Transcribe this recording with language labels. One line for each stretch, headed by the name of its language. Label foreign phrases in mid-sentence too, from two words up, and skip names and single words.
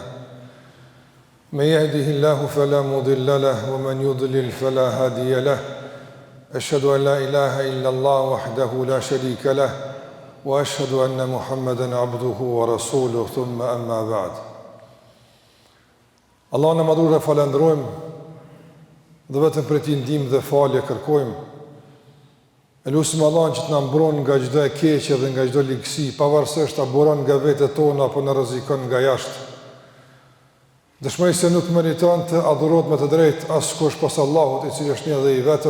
Arabic: من يهده الله فلا مضل له ومن يضلل فلا هادي له. أشهد أن لا إله إلا الله وحده لا شريك له وأشهد أن محمدا عبده ورسوله ثم أما بعد.
Albanian: Allah në madhur dhe falendrojmë dhe vetëm për ti ndihmë dhe falje kërkojmë. E lusim Allah që të na mbron nga çdo e keqe dhe nga çdo ligësi, pavarësisht a buron nga vetët tona apo na rrezikon nga jashtë. Dëshmoj se nuk meriton të adhurohet me të drejtë askush pas Allahut, i cili është një dhe i vetëm.